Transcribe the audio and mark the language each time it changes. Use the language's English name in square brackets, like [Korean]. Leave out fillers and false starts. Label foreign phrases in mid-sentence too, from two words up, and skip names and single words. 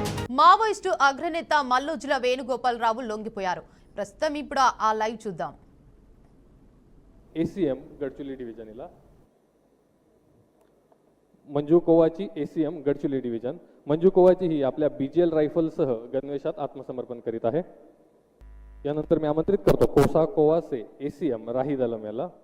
[Telugu] మావోయిస్టు అగ్రనేత మల్లోజుల వేణుగోపాలరావు లొంగిపోయారు. ప్రస్తుతం ఇప్పుడు ఆ లైవ్ చూద్దాం. [Marathi] एसीएम गडचिरोली डिव्हिजनला मंजू कोवाची एसीएम गडचिरोली डिव्हिजन मंजू कोवाची ही आपल्या बीजीएल रायफलसह गणवेशात आत्मसमर्पण करीत आहे. यानंतर मी आमंत्रित करतो कोसा कोवासे एसीएम राही दलम याला.